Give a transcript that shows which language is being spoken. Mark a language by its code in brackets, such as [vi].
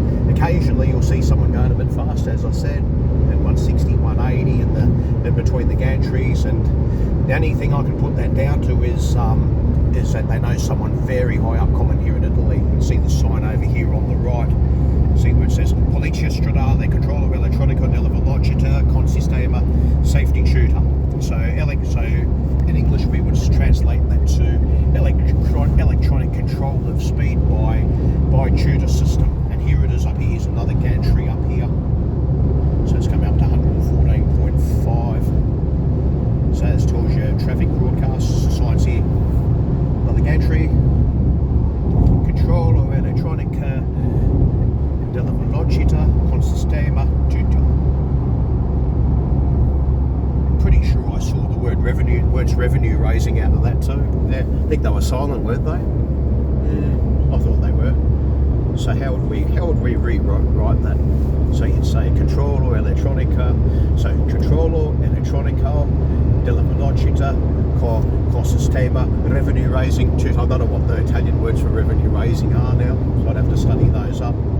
[en] Occasionally you'll see someone going a bit fast, as I said, at 160, 180 in between the gantries. And the only thing I can put that down to is that they know someone very high up common here in Italy. You can see the sign over here on the right. See where it says [it] autostrada, controllo elettronico della velocità con sistema safety tutor. [en] So in English we would translate that to electronic control of speed by tutor system. And here it is up here. Here's another gantry up here. So it's coming up to 114.5. So this tells you traffic broadcasts. Signs here. Another gantry. [it] Controllo elettronica della velocità con sistema tutor. [en] Pretty sure I saw the words revenue raising out of that too. Yeah, I think they were silent, weren't they? Yeah, I thought they were. So how would we rewrite that? So you'd say [it] controllo elettronica. [en] So [it] controllo elettronico della velocità con sistema [en] revenue raising tutor. I don't know what the Italian words for revenue raising are now, so I'd have to study those up.